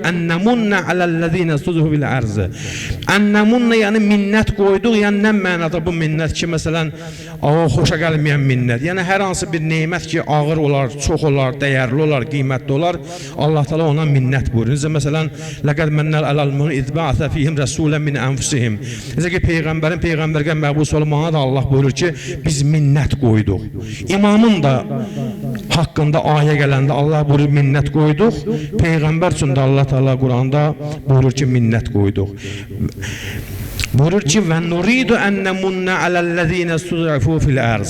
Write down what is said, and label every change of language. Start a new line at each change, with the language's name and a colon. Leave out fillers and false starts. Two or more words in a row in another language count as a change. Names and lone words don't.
Arabic: أن نمن على الذين استضعفوا في الأرض.
Azerbaijani: Ənnemunnə yəni minnət qoyduq, yəni nə mənada bu minnət ki, məsələn, xoşa gəlməyən minnət. Yəni hər hansı bir nemət ki, ağır olar, çox olar, dəyərli olar, qiymətli olar, Allah Teala ona minnət buyurur. Necə məsələn,
Arabic: لقد منّ على المؤمنين إذ بعث فيهم رسولا من أنفسهم.
Azerbaijani: Necə ki peyğəmbərin peyğəmbərə məbus olmağına da Allah buyurur ki, biz minnət qoyduq. İmamın da haqqında ayə gələndə Allah buyurur minnət qoyduq. Peyğəmbər üçün də Allah Teala Quranda buyurur ki, minnət qoyduq. Buyurur ki,
Arabic: ونريد أن نمن على الذين استضعفوا في الأرض.